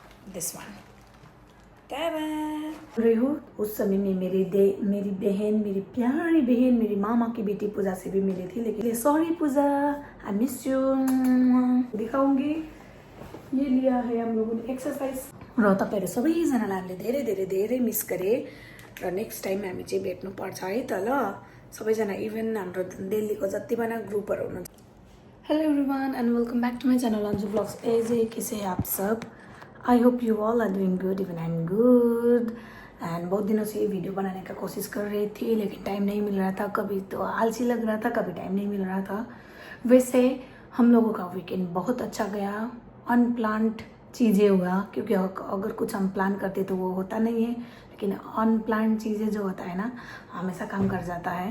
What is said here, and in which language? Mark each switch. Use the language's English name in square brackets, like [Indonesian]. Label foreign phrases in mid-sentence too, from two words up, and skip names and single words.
[English] This one. [Hindi] रही हूँ उस समय में मेरी बहन, मेरी प्यारी बहन, मेरी मामा की बेटी पूजा से भी मिली थी, लेकिन सॉरी पूजा, [English] I miss you. [Hindi] दिखाऊंगी। ये लिया है हम लोगों ने [Nepali] एक्सरसाइज र तपाईँहरू सबैजनालाई हामीले धेरै धेरै धेरै मिस गरे र [English] next time [Nepali] हामी चाहिँ भेट्नुपर्छ है त ल सबैजना, इभन हाम्रो दिल्लीको जति पनि ग्रुपहरू हुनुहुन्छ। [English] Hello everyone and welcome back to my channel Anju Blogs. [Hindi] ऐसे कैसे हैं आप सब? [English] I hope you all are doing good, even I am good. [Hindi] एंड बहुत दिनों से ये वीडियो बनाने का कोशिश कर रही थी, लेकिन टाइम नहीं मिल रहा था। कभी तो आलसी लग रहा था, कभी टाइम नहीं मिल रहा था। वैसे हम लोगों का वीकेंड बहुत अच्छा गया। अनप्लान्ड चीज़ें हुआ, क्योंकि अगर कुछ हम प्लान करते तो वो होता नहीं है, लेकिन अनप्लान्ड चीज़ें जो होता है ना, हमेशा काम कर जाता है।